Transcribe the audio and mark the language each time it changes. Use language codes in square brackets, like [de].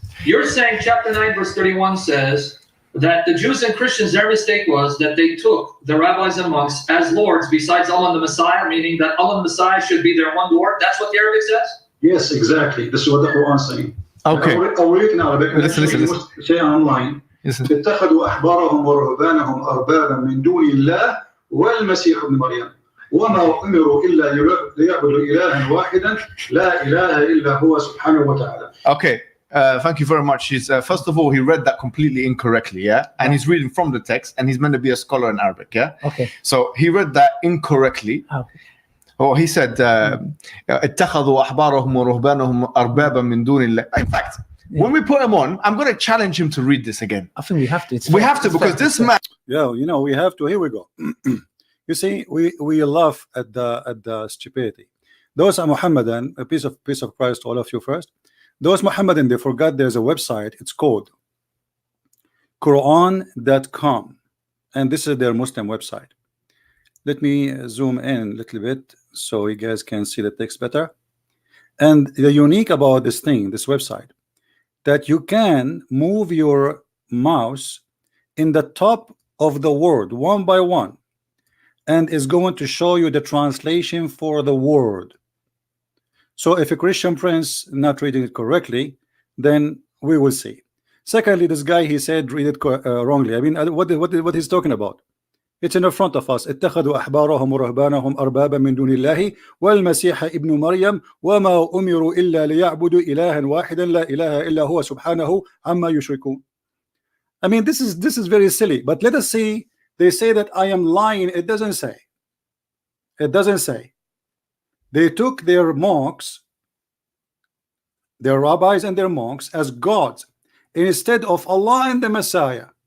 [en] You're saying chapter 9 verse 31 says that the Jews and Christians, their mistake was that they took the rabbis and monks as lords besides Allah and the Messiah, meaning that Allah and the Messiah should be their one Lord. That's what the Arabic says? Yes, exactly. This is what the Quran is saying. Okay. I'll read it in Arabic. Listen. Say online. [ar] اتخذوا أحبارهم ورهبانهم أربابا من دون الله والمسيح ابن مريم وما أمروا إلا ليعبدوا إلها واحدا لا إله إلا هو سبحانه وتعالى. [en] Okay. Thank you very much. First of all, he read that completely incorrectly, yeah? And he's reading from the text, and he's meant to be a scholar in Arabic, yeah? Okay. So he read that incorrectly. Oh, he said, [ar] اتخذوا أحبارهم ورهبانهم أربابا من دون الله. [en] In fact, when we put him on, I'm going to challenge him to read this again. I think we have to. We have to, because this man. Yeah, we have to. Here we go. You see, we laugh at the stupidity. Those are Muhammadan, a peace of Christ to all of you first. Those Muhammadan, they forgot there's a website. It's called Quran.com, and this is their Muslim website. Let me zoom in a little bit so you guys can see the text better. And the unique about this website, that you can move your mouse in the top of the word one by one, and is going to show you the translation for the word. So if a Christian Prince not reading it correctly, then we will see. Secondly, this guy, he said read it wrongly. I mean, what he's talking about? It's in the front of us. [ar] اتخذوا أحبارهم ورهبانهم أربابا من دون الله والمسيح ابن مريم وما أمروا إلا ليعبدوا إلها واحدا لا إله إلا هو سبحانه عما يشركون. [en] I mean, this is very silly. But let us see. They say that I am lying. It doesn't say. It doesn't say. They took their monks, their rabbis and their monks as gods instead of Allah and the Messiah.